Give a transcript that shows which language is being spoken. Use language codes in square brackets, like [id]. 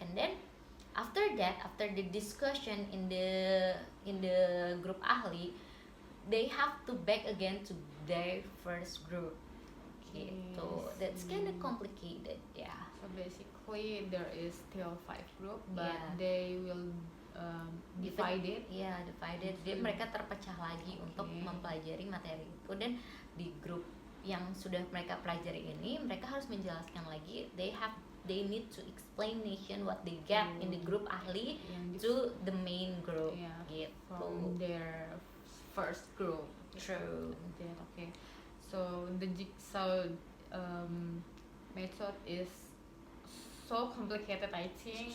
[en] And then after that, after the discussion in the group ahli, they have to back again to their first group. Okay, so that's kind of complicated, yeah. So basically there is still 5 group, but Yeah. they will divided. Yeah, divided. [id] Jadi mereka terpecah lagi untuk mempelajari materi itu, dan di grup yang sudah mereka pelajari ini mereka harus menjelaskan lagi. [en] They need to explanation what they get in the group ahli to the main group. Yeah, [id] gitu. [en] from their first group. True. Okay. So the jigsaw method is so complicated, I think,